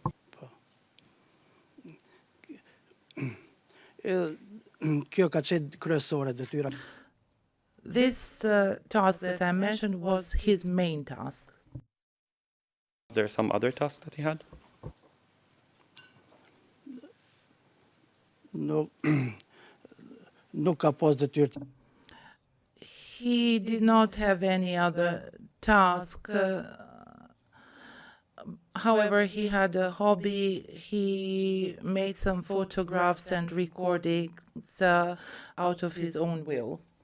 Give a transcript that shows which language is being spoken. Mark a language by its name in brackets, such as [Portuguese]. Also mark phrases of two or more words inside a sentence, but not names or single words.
[English] This task that I mentioned was his main task. Was there some other task that he had? No, [Albanian] nuk ka pas detyrë. [English] He did not have any other task. However, he had a hobby. He made some photographs and recordings out of his own will.